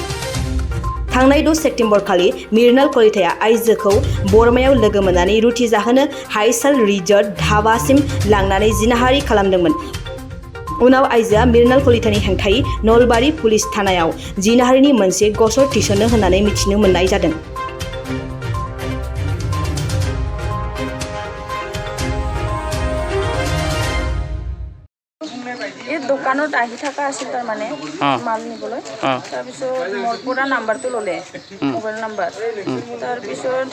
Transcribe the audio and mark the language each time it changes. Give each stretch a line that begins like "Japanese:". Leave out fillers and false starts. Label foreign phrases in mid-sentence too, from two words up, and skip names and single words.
Bodo: थांनाय 6 सेप्तेम्बर खालि मिर्नाल कलिताया आइजोखौ बोरमायाव लोगो मोननानै रुटि जाहोनो हाइसाल रिजर्ट धाबासिम लांनानै जिनाहारि खालामदोंमोन। उनाव आइजोआ मिर्नाल कलितानि हेंथायै नलबारि पुलिस थानायाव जिनाहारिनि मोनसे गसर थिसनो होननानै मिथिनो मोननाय जादों।
Assamese: এই দোকানত আহি থকা আছিল তাৰমানে মাল নিবলৈ তাৰপিছত মোৰ পৰা নাম্বাৰটো ল'লে মোবাইল নাম্বাৰ তাৰপিছত